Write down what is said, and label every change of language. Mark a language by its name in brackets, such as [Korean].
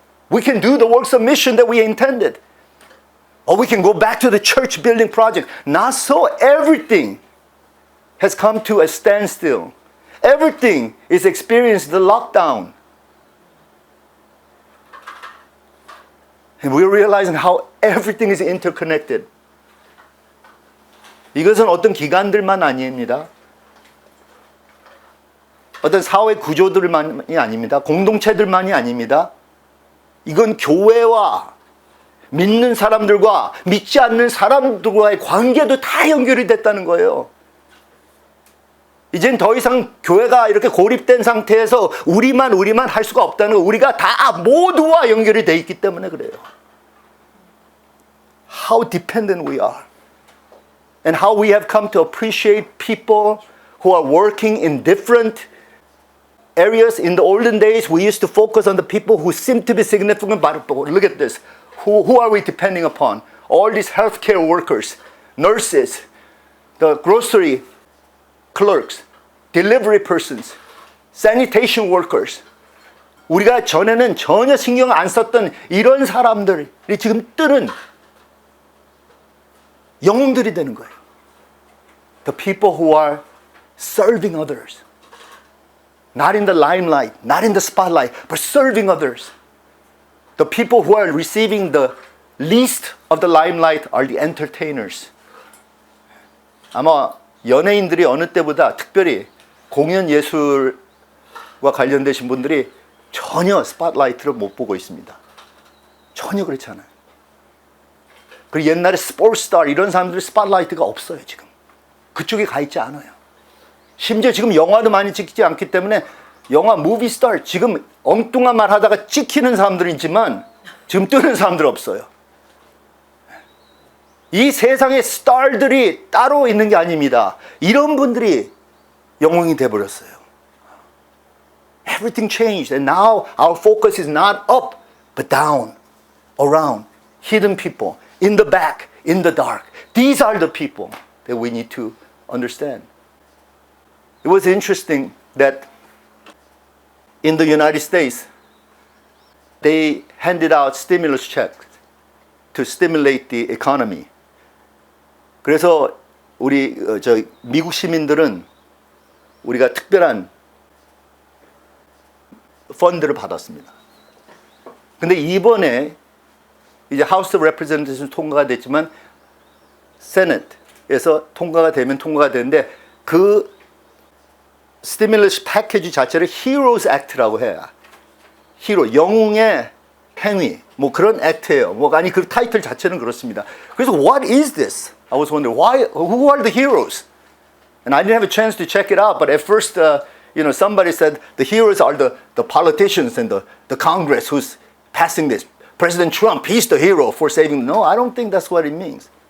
[English] We can do the works of mission that we intended. Or we can go back to the church building project. Not so. Everything has come to a standstill. Everything is experiencing the lockdown. And we're realizing how everything is interconnected. [Korean] 이것은 어떤 기관들만 아닙니다. 어떤 사회 구조들만이 아닙니다. 공동체들만이 아닙니다. 이건 교회와 믿는 사람들과 믿지 않는 사람들과의 관계도 다 연결이 됐다는 거예요. 이젠 더 이상 교회가 이렇게 고립된 상태에서 우리만 할 수가 없다는 거. 우리가 다 모두와 연결이 돼 있기 때문에 그래요. [English] How dependent we are. And how we have come to appreciate people who are working in different areas. In the olden days, we used to focus on the people who seem to be significant, but look at this. Who are we depending upon? All these healthcare workers, nurses, the grocery clerks, delivery persons, sanitation workers. [Korean] 우리가 전에는 전혀 신경 안 썼던 이런 사람들이 지금 뜨는 영웅들이 되는 거예요. [English] The people who are serving others. Not in the limelight, not in the spotlight, but serving others. The people who are receiving the least of the limelight are the entertainers. [Korean] 아마 연예인들이 어느 때보다 특별히 공연 예술과 관련되신 분들이 전혀 스팟라이트를 못 보고 있습니다. 전혀 그렇지 않아요. 그리고 옛날에 스포츠스타 이런 사람들이 스팟라이트가 없어요. 지금 그쪽에 가 있지 않아요. 심지어 지금 영화도 많이 찍지 않기 때문에 영화 무비스타 지금 엉뚱한 말 하다가 찍히는 사람들은 있지만 지금 뜨는 사람들 없어요. 이 세상에 스타들이 따로 있는 게 아닙니다. 이런 분들이 영웅이 돼버렸어요. [English] Everything changed and now our focus is not up but down, around, hidden people, in the back, in the dark. These are the people that we need to understand. It was interesting that in the United States, they handed out stimulus checks to stimulate the economy. [Korean] 그래서 우리 미국 시민들은 우리가 특별한 펀드를 받았습니다. 근데 이번에 이제 House of Representatives 통과가 됐지만 Senate에서 통과가 되면 통과가 되는데 그 스티뮬러스 패키지 자체를 Heroes Act라고 해요. 히로, 영웅의 행위, 뭐 그런 액트예요. 뭐 아니 그 타이틀 자체는 그렇습니다. 그래서 [English] what is this? I was wondering who are the heroes? And I didn't have a chance to check it out. But at first, somebody said the heroes are the politicians and the Congress who's passing this. President Trump, he's the hero for saving. No, I don't think that's what it means.